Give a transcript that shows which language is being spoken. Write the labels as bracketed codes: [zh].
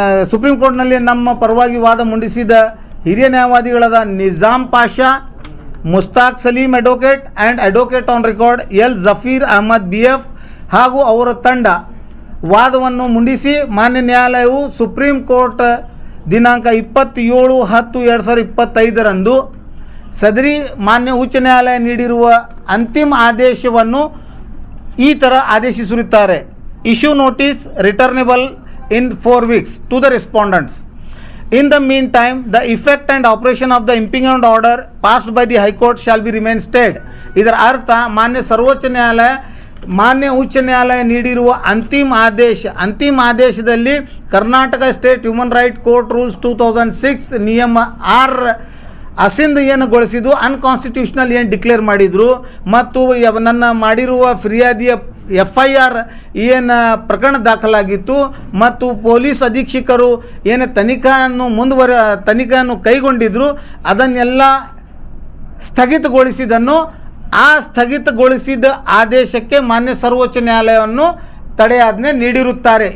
[kn] Supreme ಕೋರ್ಟ್ನಲ್ಲಿ ನಮ್ಮ ಪರವಾಗಿ ವಾದ ಮಂಡಿಸಿದ ಹಿರಿಯ ನ್ಯಾಯವಾದಿಗಳಾದ Nizam Pasha, Mushtaq Salim advocate and advocate on record L ಜಫೀರ್ Ahmed BF ಹಾಗೂ ಅವರ ತಂಡ ವಾದವನ್ನು ಮುಂಡಿಸಿ ಮಾನ್ಯ ನ್ಯಾಯಾಲಯವು ಸುಪ್ರೀಂ ಕೋರ್ಟ್ ದಿನಾಂಕ 27/10/2025 ಸದರಿ ಮಾನ್ಯ ಉಚ್ಚ ನ್ಯಾಯಾಲಯ ನೀಡಿರುವ ಅಂತಿಮ ಆದೇಶವನ್ನು ಈ ಥರ ಆದೇಶಿಸಿರುತ್ತಾರೆ. [en] Issue notice returnable in 4 weeks to the respondents. In the meantime, the effect and operation of the impeachment order passed by the High Court shall be remain stayed. [kn] ಇದರ ಅರ್ಥ ಮಾನ್ಯ ಸರ್ವೋಚ್ಚ ನ್ಯಾಯಾಲಯ ಮಾನ್ಯ ಉಚ್ಚ ನ್ಯಾಯಾಲಯ ನೀಡಿರುವ ಅಂತಿಮ ಆದೇಶದಲ್ಲಿ Karnataka state human right court rules 2006 ನಿಯಮ 6 ಅಸಿಂಧಗೊಳಿಸಿದ್ದು ಅನ್ಕಾನ್ಸ್ಟಿಟ್ಯೂಷನಲ್ ಏನು ಡಿಕ್ಲೇರ್ ಮಾಡಿದರು ಮತ್ತು ನನ್ನ ಮಾಡಿರುವ ಫಿರ್ಯಾದಿಯ FIR ಏನು ಪ್ರಕರಣ ದಾಖಲಾಗಿತ್ತು ಮತ್ತು ಪೊಲೀಸ್ ಅಧೀಕ್ಷಕರು ಏನು ತನಿಖೆಯನ್ನು ಕೈಗೊಂಡಿದ್ದರು ಅದನ್ನೆಲ್ಲ ಸ್ಥಗಿತಗೊಳಿಸಿದನ್ನು ಆ ಸ್ಥಗಿತಗೊಳಿಸಿದ ಆದೇಶಕ್ಕೆ ಮಾನ್ಯ ಸರ್ವೋಚ್ಚ ನ್ಯಾಯಾಲಯವನ್ನು ತಡೆಯಾಜ್ಞೆ ನೀಡಿರುತ್ತಾರೆ.